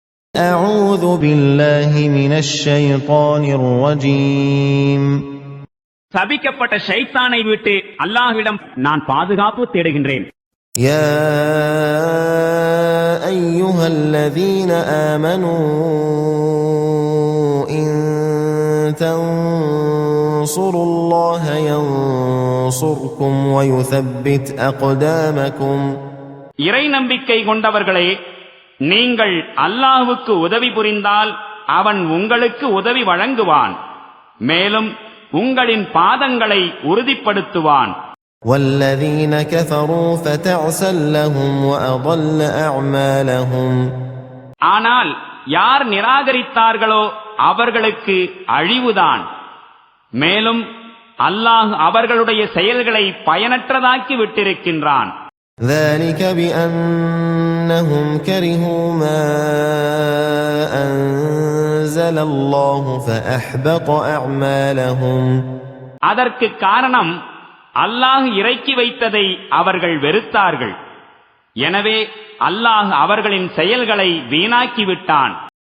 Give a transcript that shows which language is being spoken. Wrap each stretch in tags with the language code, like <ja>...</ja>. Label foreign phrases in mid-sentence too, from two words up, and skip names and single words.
<ar>أعوذ بالله من الشيطان الرجيم</ar> <ta>சபிக்கப்பட்ட ஷைத்தானை விட்டு அல்லாஹ்விடம் நான் பாதுகாப்பு தேடுகின்றேன்.</ta> <ar>يا أيها الذين آمنوا إن تنصروا الله ينصركم ويثبت أقدامكم</ar> <ta>இறை நம்பிக்கை கொண்டவர்களே, நீங்கள் அல்லாஹ்வுக்கு உதவி புரிந்தால் அவன் உங்களுக்கு உதவி வழங்குவான், மேலும் உங்களின் பாதங்களை உறுதிப்படுத்துவான்.</ta> <ar>والذين كفروا فتعسا لهم وأضل أعمالهم</ar> <ta>ஆனால் யார் நிராகரித்தார்களோ அவர்களுக்கு அழிவுதான், மேலும் அல்லாஹ் அவர்களுடைய செயல்களை பயனற்றதாக்கி விட்டிருக்கின்றான்.</ta> <ar>ذلك بأنهم كرهوا ما أنزل الله فأحبط أعمالهم</ar> <ta>அதற்கு காரணம் அல்லாஹ் இறக்கி வைத்ததை அவர்கள் வெறுத்தார்கள், எனவே அல்லாஹ் அவர்களின் செயல்களை வீணாக்கிவிட்டான்.</ta>